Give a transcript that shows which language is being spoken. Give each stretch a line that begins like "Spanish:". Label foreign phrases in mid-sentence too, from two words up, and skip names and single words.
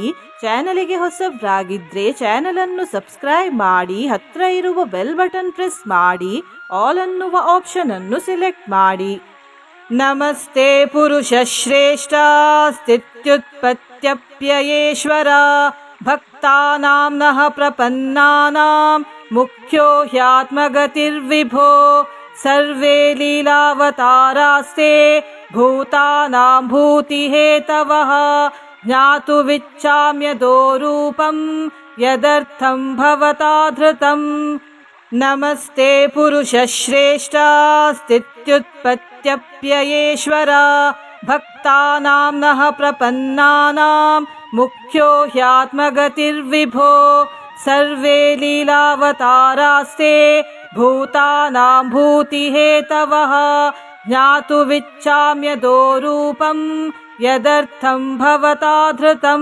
Kannada: ಚಾನಲಿಗೆ ಹೊಸಬ್ರಾಗಿದ್ರೆ ಚಾನಲ್ ಅನ್ನು ಸಬ್ಸ್ಕ್ರೈಬ್ ಮಾಡಿ, ಹತ್ರ ಇರುವ
English: bell button press
Kannada: ಮಾಡಿ, ಆಲ್ ಅನ್ನುವ ಆಪ್ಷನ್ ಅನ್ನು ಸಿಲೆಕ್ಟ್ ಮಾಡಿ.
Sanskrit: ನಮಸ್ತೆ ಪುರುಷ ಶ್ರೇಷ್ಠ ಸ್ಥಿತ್ಯುತ್ಪತ್ತ್ಯಪ್ಯಯೇಶ್ವರ ಭಕ್ತಾನಾಂ ನಃ ಪ್ರಪನ್ನಾನಾಂ ಮುಖ್ಯೋ ಹ್ಯಾತ್ಮಗತಿರ್ವಿಭೋ ಸರ್ವೇ ಲೀಲಾವತಾರಾಸ್ತೆ ಭೂತಾನಾಂ ಭೂತಿಹೇತವಃ ಜ್ಞಾತುಮಿಚ್ಛಾಮ್ಯದೋ ರೂಪಂ ಯದರ್ಥಂ ಭವತಾ ಧೃತಂ. ನಮಸ್ತೆ ಪುರುಷ ಶ್ರೇಷ್ಠ ಸ್ಥಿತ್ಯುತ್ಪತ್ತ್ಯಪ್ಯಯೇಶ್ವರ ಭಕ್ತಾನಾಂ ನಃ ಪ್ರಪನ್ನಾನಾಂ ಮುಖ್ಯೋ ಹ್ಯಾತ್ಮಗತಿರ್ವಿಭೋ ಸರ್ವೇ ಲೀಲಾವತಾರಾಸ್ತೆ ಭೂತಾನಾಂ ಭೂತಿಹೇತವಃ ಜ್ಞಾತುಮಿಚ್ಛಾಮ್ಯದೋ ರೂಪಂ ಯದರ್ಥಂ ಭವತಾ ಧೃತಂ.